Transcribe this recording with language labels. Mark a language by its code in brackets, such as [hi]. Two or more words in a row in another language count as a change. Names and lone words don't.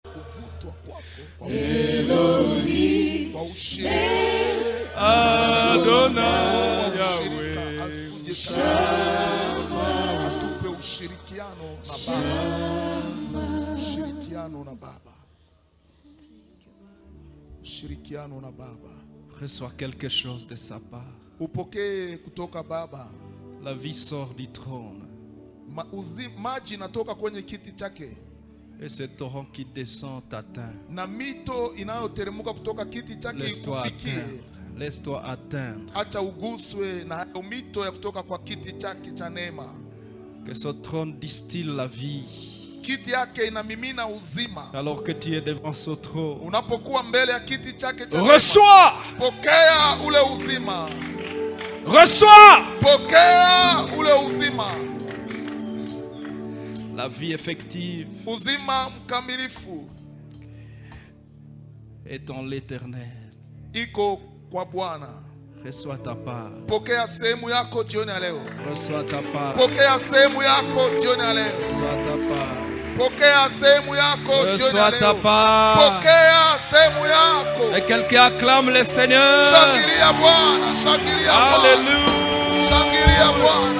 [sw] Elohim, Adonai, Yahweh, atupe ushirikiano na Baba. Ushirikiano na Baba. [fr] Reçois quelque chose de sa part. [sw] Upokee kutoka Baba. [fr] La vie sort du trône. [sw] Maji inatoka kwenye kiti chake. [fr] Et ce torrent qui descend t'atteint. [sw] Na mito inayoteremka kutoka kiti chake ikufikie. [fr] Laisse-toi atteindre. [sw] Acha uguswe na mito ya kutoka kwa kiti chake cha neema. [fr] Que ce trône distille la vie. [sw] Kiti yake inamimina uzima. [fr] Alors que tu es devant ce trône. [sw] Unapokuwa mbele ya kiti chake cha neema. [fr] Reçois. [sw] Pokea ule uzima. [fr] Reçois. [sw] Pokea ule uzima. [fr] La vie effective [sw] uzima mkamilifu [fr] est en l'Éternel. [sw] Iko kwa Bwana. [fr] Reçois ta part. [sw] Pokea sehemu yako jioni ya leo. [fr] Reçois ta part. [sw] Pokea sehemu yako jioni ya leo. [fr] Reçois ta part. [sw] Pokea sehemu yako jioni ya leo. [fr] Reçois ta part. [sw] Pokea sehemu yako. [fr] Et quelqu'un acclame le Seigneur. [sw] Shangilia Bwana, shangilia Bwana. Alléluia. Shangilia Bwana.